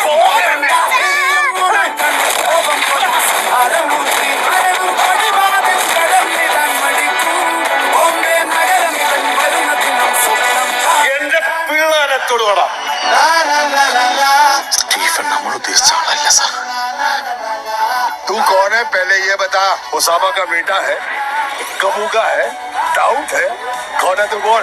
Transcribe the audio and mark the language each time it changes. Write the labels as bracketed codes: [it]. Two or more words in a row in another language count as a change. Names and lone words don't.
[ml] എന്റെ പിള്ളേരത്തോട് വാടാ. സ്റ്റീഫൻ നമ്മൾ ഉദ്ദേശിച്ച ആളല്ല സാർ. [hi] तू कौन है पहले ये बता. ओसामा का बेटा है, कबू का है, डाउट है, कौन है तू बोल.